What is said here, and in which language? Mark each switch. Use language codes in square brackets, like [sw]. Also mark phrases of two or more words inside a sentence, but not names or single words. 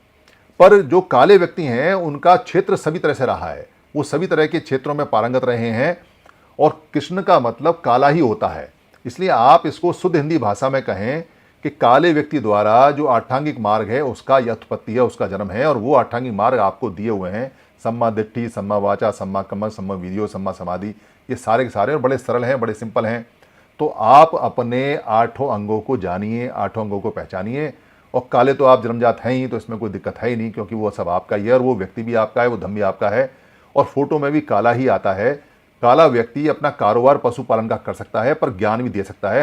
[hi] पर जो काले व्यक्ति हैं उनका क्षेत्र सभी तरह से रहा है, वो सभी तरह के क्षेत्रों में पारंगत रहे हैं। और कृष्ण का मतलब काला ही होता है, इसलिए आप इसको शुद्ध हिंदी भाषा में कहें कि काले व्यक्ति द्वारा जो आठांगिक मार्ग है उसका यह उत्पत्ति है, उसका जन्म है। और वो आठांगिक मार्ग आपको दिए हुए हैं, [pi] सम्मा दिट्ठी, सम्मा वाचा, सम्मा कम्मल, सम्मा वीर्यो, सम्मा समाधि, [hi] ये सारे के सारे और बड़े सरल हैं, बड़े सिंपल हैं। तो आप अपने 8 अंगों को जानिए, 8 अंगों को पहचानिए। और काले तो आप जन्मजात हैं ही, तो इसमें कोई दिक्कत है ही नहीं, क्योंकि वो सब आपका ही है और वो व्यक्ति भी आपका है, वो धर्म भी आपका है। और फोटो में भी काला ही आता है। काला व्यक्ति अपना कारोबार पशुपालन का कर सकता है, पर ज्ञान भी दे सकता है।